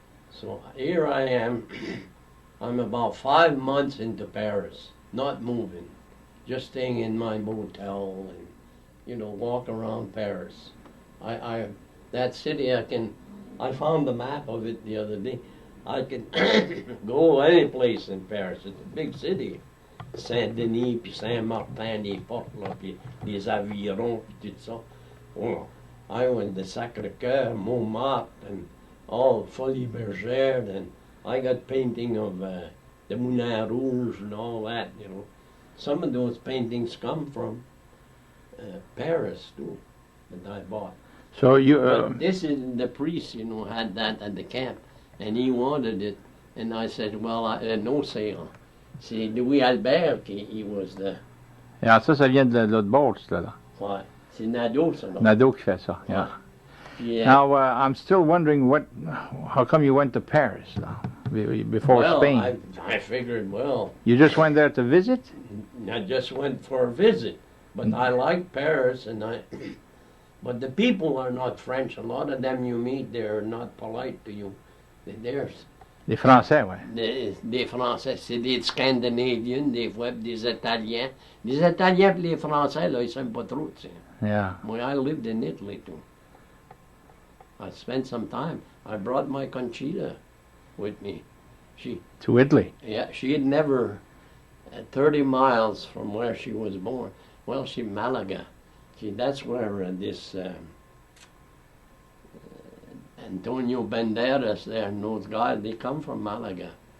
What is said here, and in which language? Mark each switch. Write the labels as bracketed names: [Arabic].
[English] So here I am. I'm about 5 months into Paris, not moving, just staying in my motel and, walk around Paris. That city I found the map of it the other day. I could go any place in Paris. It's a big city. [French] Saint-Denis, puis Saint-Martin, les portes, là, puis les avirons, puis tout ça. [English] Well, I went to Sacré-Cœur, Montmartre, and all Folies Bergère, and I got painting of the Moulin Rouge and all that, Some of those paintings come from Paris, too, that I bought. So you... But this is the priest, had that at the camp, and he wanted it, and I said, well, I had no sale. [French] C'est Louis Albert qui [English] was the... [French] Yeah, ça vient de l'autre bord, là. Ouais, c'est Nadeau, ça. Nadeau qui fait ça, yeah. Yeah. [English] Now, I'm still wondering how come you went to Paris now, before Spain? I figured, You just went there to visit? I just went for a visit, but I liked Paris, and But the people are not French. A lot of them you meet, they're not polite to you. They're [French] Les Français, ouais. des Français, c'est des Scandinaviens, des fois, des Italiens. Les Italiens et les Français, là, ils s'aiment pas trop, tu sais. [English] Yeah. Moi, I lived in Italy, too. I spent some time. I brought my Conchita with me. To Italy. Yeah, she had never, 30 miles from where she was born. Well, she Malaga. That's where this Antonio Banderas there and those guys, they come from Malaga.